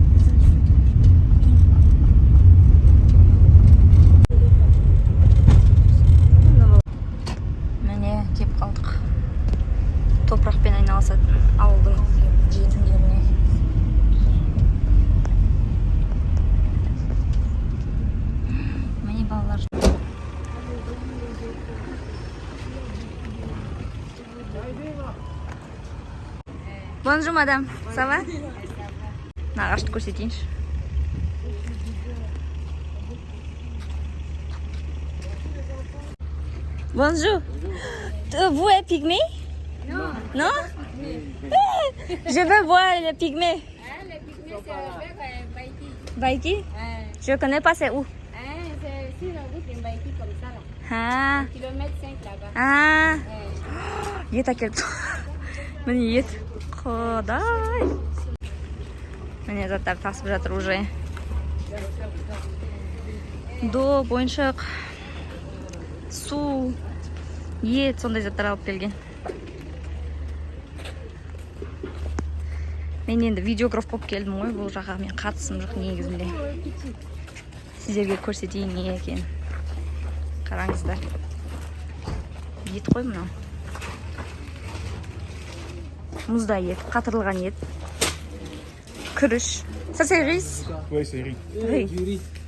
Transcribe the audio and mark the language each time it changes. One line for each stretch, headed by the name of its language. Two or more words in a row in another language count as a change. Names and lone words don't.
Kazakh: Міне кеп қалдық. Топырақпен айналысатын ауылдың жетімдеріне. Міне балалар.
French: Bonjour madame, ça va?
Kazakh: Нағашты көрсетейінші.
French: Bonjour. Vous êtes pygmée? Non. Non? Je veux voir le pygmée. Le pygmée, c'est avec Baïki. Baïki? Je connais pas, c'est où? C'est sur la route de Baïki, comme ça, là. Ah. Kilomètre 5 là-bas. Ah.
Kazakh: ет әкеліп міне ет құдай міне заттар тасып жатыр уже доп ойыншық су ет сондай заттар алып келген. Мен енді видеограф болып келдім ғой, бұл жаққа мен қатысым жоқ негізінде. Сіздерге көрсетейін не екен. Қараңыздар. Ет қой мынау. Мұздай ет, қатырылған ет. Күріш.
French: Ça c'est riz? Oui, c'est riz. Riz. Du riz.